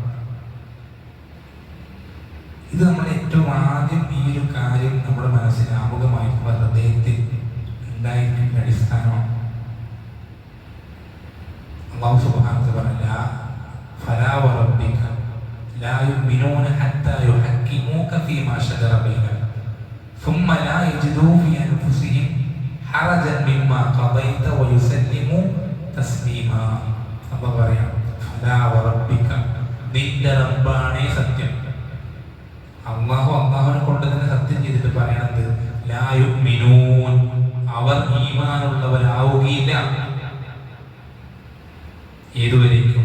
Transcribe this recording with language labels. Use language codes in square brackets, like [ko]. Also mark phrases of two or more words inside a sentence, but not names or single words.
[ml] ഇത് നമ്മൾ ഏറ്റവും ആദ്യം ഈ ഒരു കാര്യം നമ്മുടെ മനസ്സിൽ ആമുഖമായി ഹൃദയത്തിൽ ഉണ്ടായിരിക്കുന്ന അടിസ്ഥാനമാണ്. [ar] الله سبحانه وتعالى فلا وربك لا يؤمنون حتى يحكموك فيما شجر بينهم ثم لا يجدوا في أنفسهم حرجا مما قضيت ويسلموا تسليما. [ml] അല്ലാഹു പറയാം, [ar] فلا وربك, [ml] നിന്റെ റബ്ബാണേ സത്യം. അള്ളാഹുവിനെ കൊണ്ട് തന്നെ സത്യം ചെയ്തിട്ട് പറയണത് [ar] لا يؤمنون, [ml] അവർ ഈമാനുള്ളവരാവുകയില്ല. ഏതുവരേക്കും?